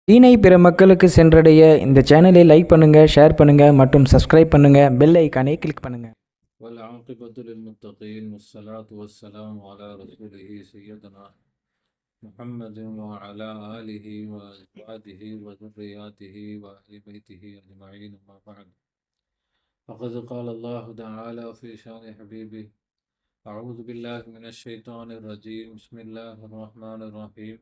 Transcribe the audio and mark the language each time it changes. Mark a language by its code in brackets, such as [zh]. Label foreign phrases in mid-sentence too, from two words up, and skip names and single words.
[ta] தீனை பிற மக்களுக்கு சென்றடைய இந்த சேனலை லைக் பண்ணுங்க, ஷேர் பண்ணுங்க மற்றும் சப்ஸ்கிரைப் பண்ணுங்க. பெல் ஐகானை கிளிக் பண்ணுங்க. [ar] والعاقبة للمتقين والصلاة والسلام على رسوله سيدنا محمد وعلى آله وأزواجه وذرياته وأهل بيته أجمعين، أما بعد. فقد قال الله تعالى في شان حبيبه: أعوذ بالله من الشيطان الرجيم، بسم الله الرحمن الرحيم.